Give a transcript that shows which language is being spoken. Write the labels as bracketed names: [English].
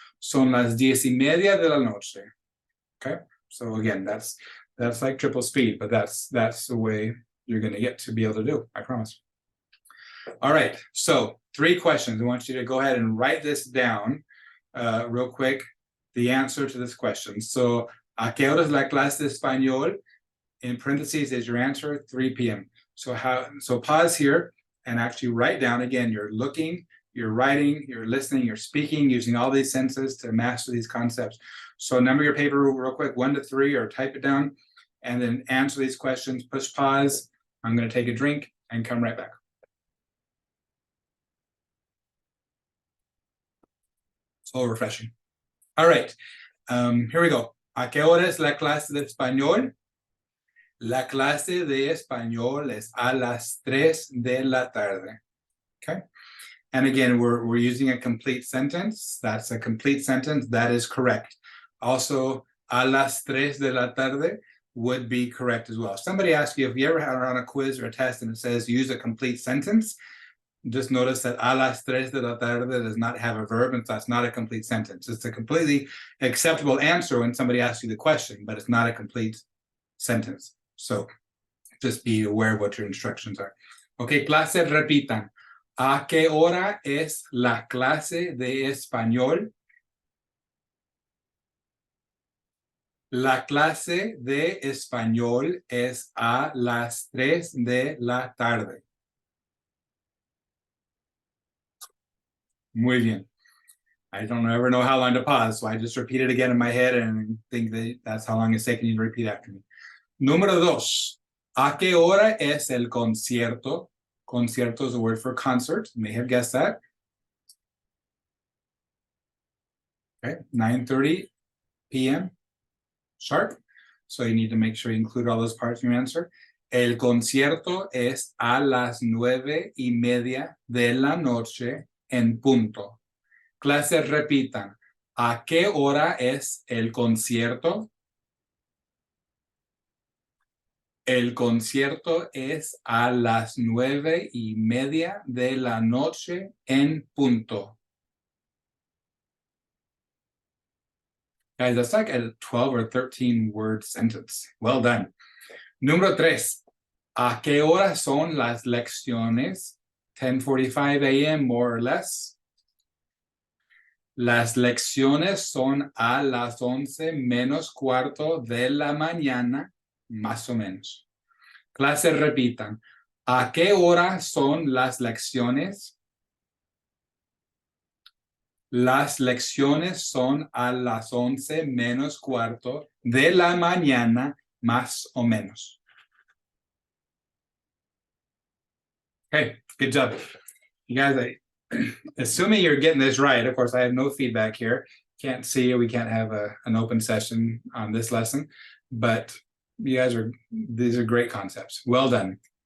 [Spanish] Son las 10:30 de la noche. Okay. [English] So again, that's like triple speed, but that's the way you're going to get to be able to do. I promise. All right. So 3 questions. I want you to go ahead and write this down real quick. The answer to this question. [Spanish] So, ¿a qué hora es la clase de español? [English] In parentheses is your answer, 3 p.m. So pause here and actually write down. Again, you're looking, you're writing, you're listening, you're speaking, using all these senses to master these concepts. So number your paper real quick, 1 to 3, or type it down, and then answer these questions. Push pause. I'm going to take a drink and come right back. So refreshing. All right. Here we go. [Spanish] ¿A qué hora es la clase de español? La clase de español es a las 3 de la tarde. [English] Okay. And again, we're using a complete sentence. That's a complete sentence. That is correct. Also, [Spanish] a las 3 de la tarde [English] would be correct as well. Somebody asked you if you ever had on a quiz or a test and it says use a complete sentence, just notice that [Spanish] a las 3 de la tarde [English] does not have a verb, and so that's not a complete sentence. It's a completely acceptable answer when somebody asks you the question, but it's not a complete sentence. So just be aware of what your instructions are. [Spanish] Okay, clase, repitan. ¿A qué hora es la clase de español? La clase de español es a las 3 de la tarde. Muy bien. [English] I don't ever know how long to pause, so I just repeat it again in my head and think that that's how long it's taking you to repeat after me. [Spanish] Número 2. ¿A qué hora es el concierto? [English] Concierto is a word for concert. You may have guessed that. Okay, 9:30 p.m. sharp. So you need to make sure you include all those parts in your answer. [Spanish] El concierto es a las 9:30 de la noche en punto. Clases, repitan. ¿A qué hora es el concierto? El concierto es a las 9:30 de la noche en punto. [English] Guys, that's like a 12 or 13 word sentence. Well done. [Spanish] Número 3. ¿A qué hora son las lecciones? 10:45 a.m. [English] more or less. [Spanish] Las lecciones son a las 11:15 de la mañana, más o menos. Clases, repitan. ¿A qué hora son las lecciones? Las lecciones son a las 11:15 de la mañana, más o menos. [English] Okay, good job. You guys, assuming you're getting this right, of course, I have no feedback here. Can't see, we can't have an open session on this lesson, but you guys these are great concepts. Well done.